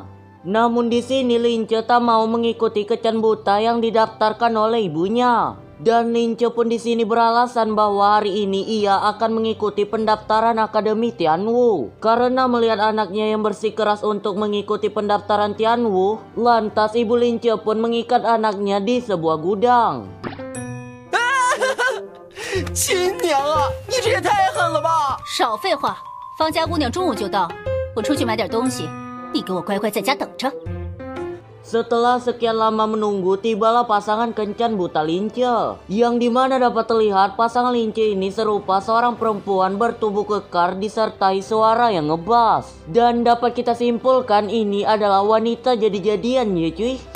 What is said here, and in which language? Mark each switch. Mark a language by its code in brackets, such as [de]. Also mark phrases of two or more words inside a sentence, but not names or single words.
[id] Namun di sini Lince tak mau mengikuti kencan buta yang didaftarkan oleh ibunya. Dan Lince pun di sini beralasan bahwa hari ini ia akan mengikuti pendaftaran Akademi Tianwu. Karena melihat anaknya yang bersikeras untuk mengikuti pendaftaran Tianwu, lantas Ibu Lince pun mengikat anaknya di sebuah gudang. [zh] 亲娘啊，你这也太狠了吧！少废话，方家姑娘中午就到，我出去买点东西，你给我乖乖在家等着。 [id] Setelah sekian lama menunggu, tibalah pasangan kencan buta Lince, yang dimana dapat terlihat pasangan Lince ini serupa seorang perempuan bertubuh kekar disertai suara yang ngebas. Dan dapat kita simpulkan ini adalah wanita jadi-jadian ya cuy.